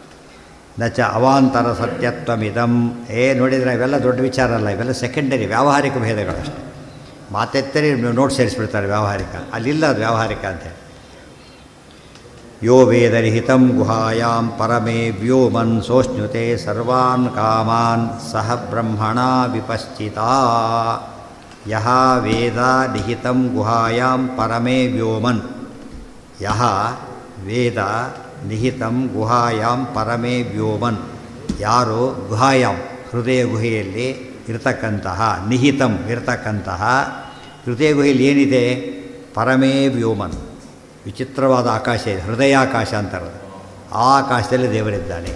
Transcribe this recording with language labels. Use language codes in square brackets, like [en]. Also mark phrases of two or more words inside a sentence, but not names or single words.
[sa] ನಚ ಅವಾಂತರ ಸತ್ಯತ್ವಮಿದಂ. [kn] ನೋಡಿದರೆ ಇವೆಲ್ಲ ದೊಡ್ಡ ವಿಚಾರ ಅಲ್ಲ, ಇವೆಲ್ಲ ಸೆಕೆಂಡರಿ ವ್ಯಾವಹಾರಿಕ ಭೇದಗಳಷ್ಟೇ. ಮಾತೆತ್ತರಿ ನೋಟ್ ಸೇರಿಸ್ಬಿಡ್ತಾರೆ ವ್ಯಾವಹಾರಿಕ, ಅಲ್ಲಿಲ್ಲ ಅದು ವ್ಯಾವಹಾರಿಕ ಅಂತೇಳಿ. [sa] ಯೋ ವೇದರಿಹಿತಂ ಗುಹಾಯಾಂ ಪರಮೇ ವ್ಯೋಮನ್ ಸೋಷ್ಣುತೆ ಸರ್ವಾನ್ ಕಾಮಾನ್ ಸಹ ಬ್ರಹ್ಮಣ ವಿಪಶ್ಚಿತಾ. ಯಹ ವೇದ ನಿಹಿತಂ ಗುಹಾಯಾಂ ಪರಮೇ ವ್ಯೋಮನ್. ಯಹ ವೇದ ನಿಹಿತಂ ಗುಹಾಯಾಂ ಪರಮೇ ವ್ಯೋಮನ್. [kn] ಯಾರು ಗುಹಾಯಾಂ ಹೃದಯ ಗುಹೆಯಲ್ಲಿ ಇರತಕ್ಕಂತಹ, ನಿಹಿತಂ ಇರತಕ್ಕಂತಹ ಹೃದಯ ಗುಹೆಯಲ್ಲಿ ಏನಿದೆ? [sa] ಪರಮೇ ವ್ಯೋಮನ್. [kn] ವಿಚಿತ್ರವಾದ ಆಕಾಶ ಇದೆ, ಹೃದಯಾಕಾಶ ಅಂತಾರೆ. ಆ ಆಕಾಶದಲ್ಲಿ ದೇವರಿದ್ದಾನೆ.